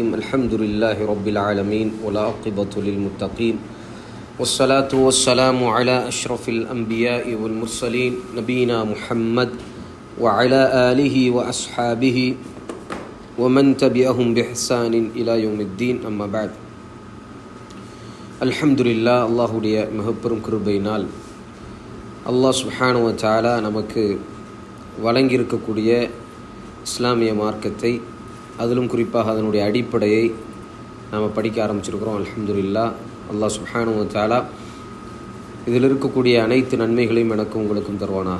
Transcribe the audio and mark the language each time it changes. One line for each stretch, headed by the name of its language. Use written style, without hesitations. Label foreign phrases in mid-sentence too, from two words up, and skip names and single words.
Arabic: الحمد لله رب العالمين والعاقبة للمتقين والصلاة والسلام على أشرف الأنبياء والمرسلين نبينا محمد وعلى آله وأصحابه ومن تبعهم بإحسان إلى يوم الدين. أما بعد. الحمد لله.
Tamil: அல்லாஹ்வுடைய மிகப்பெரும் கிருபையினால் அல்லாஹ்
Arabic: سبحانه وتعالى
Tamil: நமக்கு வழங்கியிருக்கக்கூடிய இஸ்லாமிய மார்க்கத்தை, அதிலும் குறிப்பாக அதனுடைய அடிப்படையை நாம் படிக்க ஆரம்பிச்சிருக்கிறோம்.
Arabic: அல்ஹம்துலில்லாஹ்.
Tamil: அல்லாஹ்
Arabic: سبحانه وتعالى
Tamil: இதில் இருக்கக்கூடிய அனைத்து நன்மைகளையும் எனக்கும் உங்களுக்கும் தருவானாக.